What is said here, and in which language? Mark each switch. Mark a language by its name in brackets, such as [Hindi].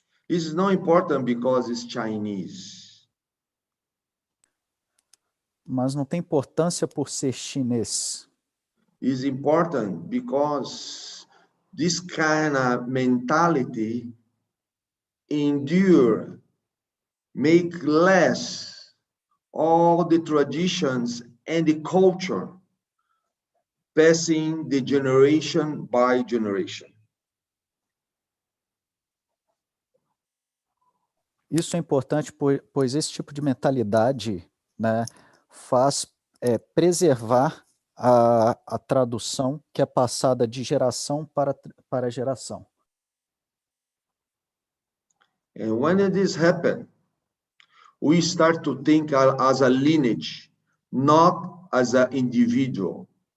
[English] It's not important because it's Chinese. [Portuguese] Mas não tem importância por ser chinês. [English] It's important because this kind of mentality endure, make less all the traditions and the culture passing the generation by generation. [Portuguese] Isso é importante, pois esse tipo de mentalidade, né, faz preservar a tradução que é passada de geração para geração. [English] And when this happens, we start to think as a lineage, not as an individual.